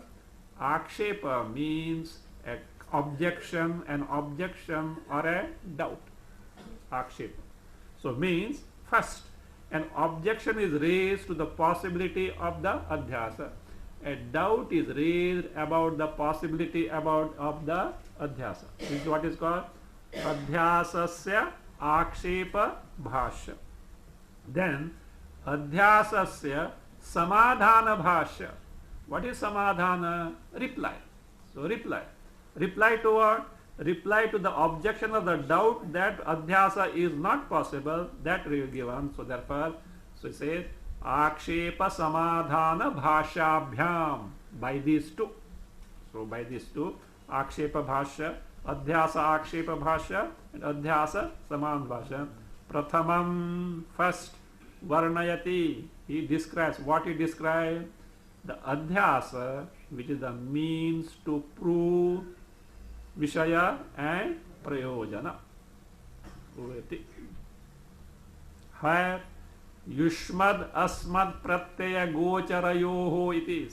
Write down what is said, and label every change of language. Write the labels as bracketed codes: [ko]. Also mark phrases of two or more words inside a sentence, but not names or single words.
[en] Akshepa means an objection or a doubt. Akshepa. So means first an objection is raised to the possibility of the adhyasa. A doubt is raised about the possibility of the adhyasa. This is what is called [sa] adhyasasya akshepa bhashya. Then adhyasasya samadhana bhashya. [en] What is samadhana? Reply. So reply to what? Reply to the objection of the doubt that adhyasa is not possible, that we have given. So therefore, so it says [sa] akshepa samadhana bhashabhyam. [en] By these two. So by these two, [sa] akshepa bhashya, adhyasa akshepa bhashya, and adhyasa samadhana bhashya. Prathamam, [en] first, varnayati. He describes. What he describes? The adhyasa, which is the means to prove Vishaya and Prayojana. [sa] Where Yushmad Asmad Pratyaya Gocharayoho iti.